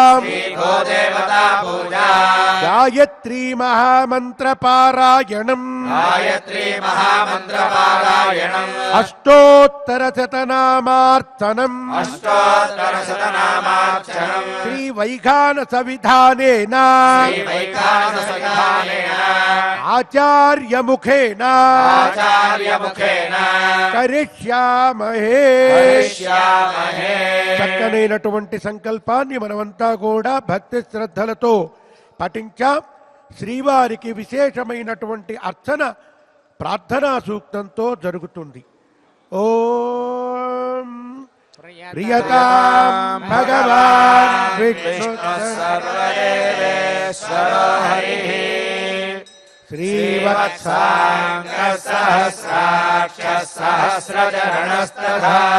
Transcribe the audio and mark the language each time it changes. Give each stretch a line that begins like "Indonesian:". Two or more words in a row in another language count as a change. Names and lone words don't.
Sanskrit: गायत्री महामंत्र पारायणम अष्टोत्तर शतनामार्चनम श्री वैखानस विधानेन आचार्य मुखेन करिष्यामहे
Telugu: చక్కనైనటువంటి సంకల్పాన్ని మనమంతా కూడా భక్తి శ్రద్ధలతో పఠించాం. శ్రీవారికి విశేషమైనటువంటి అర్చన ప్రార్థనా సూక్తంతో జరుగుతుంది.
Sanskrit: ఓం ప్రియతాం భగవాన్ విష్ణు సర్వదేవేశ్వరో హరిః శ్రీవత్సాంగ సహస్రాక్ష సహస్రచరణస్తథా